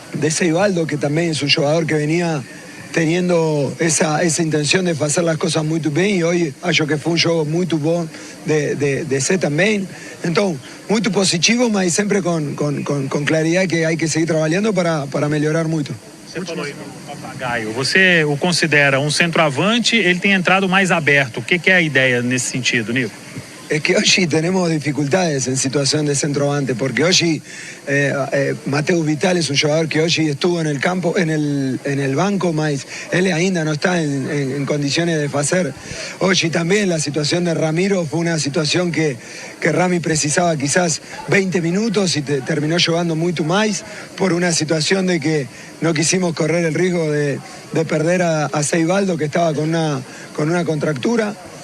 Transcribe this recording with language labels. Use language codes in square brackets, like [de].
[es] Seibaldo, que también es un jugador que venía teniendo esa intención de hacer las cosas muy bien y hoy acho que fue un juego muy bom de C también. Entonces, muy positivo, mas siempre con claridad que hay que seguir trabajando para mejorar mucho. [pt] Você falou aí do Papagaio, você o considera um centroavante, ele tem entrado mais aberto. O que é a ideia nesse sentido, Nico? [es] Es que hoy tenemos dificultades en situación de centroavante, porque hoy Mateus Vital es un jugador que hoy estuvo en el campo, en el banco, mas él ainda no está en condiciones de hacer. Hoy también la situación de Ramiro fue una situación que Rami precisaba quizás 20 minutos y terminó jugando mucho más por una situación de que no quisimos correr el riesgo de perder a Seibaldo, que estaba con una contractura.